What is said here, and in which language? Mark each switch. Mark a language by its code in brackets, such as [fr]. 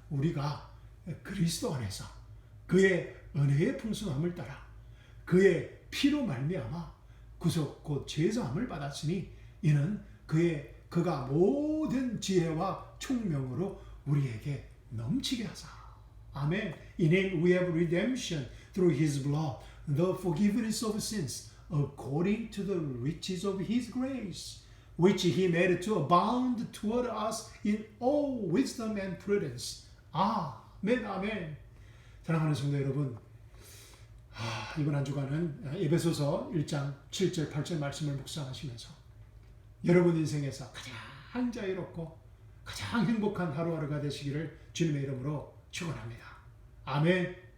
[ko] 우리가 그리스도 안에서 그의 은혜의 풍성함을 따라 그의 피로 말미암아 구속 곧 죄사함을 받았으니 이는 그가 모든 지혜와 총명으로 우리에게 넘치게 하사. 아멘. [en] In him we have redemption through his blood, the forgiveness of sins, according to the riches of his grace, which he made to abound toward us in all wisdom and prudence. [ko] 아멘, 아멘. 사랑하는 성도 여러분, 이번 한 주간은 에베소서 1장 7절 8절 말씀을 묵상하시면서 여러분 인생에서 가장 자유롭고 가장 행복한 하루하루가 되시기를 주님의 이름으로 축원합니다. 아멘.